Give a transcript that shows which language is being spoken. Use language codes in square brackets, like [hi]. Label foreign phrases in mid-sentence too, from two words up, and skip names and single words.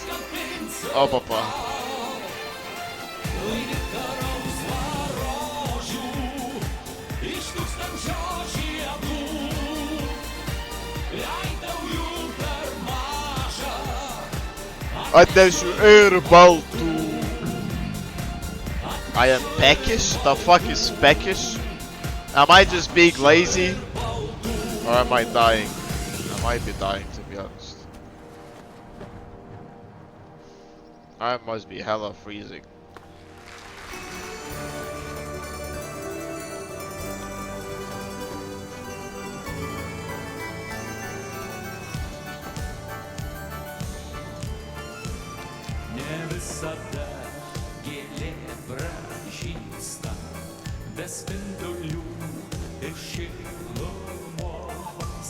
[lt] Opa. Atnešiu ir baltų. [en] I am peckish? The fuck is peckish? Am I just being lazy? Or am I dying? I might be dying, to be honest. I must be hella freezing. [lt] Visada gėlė pražysta, be spindulių ir šilumos.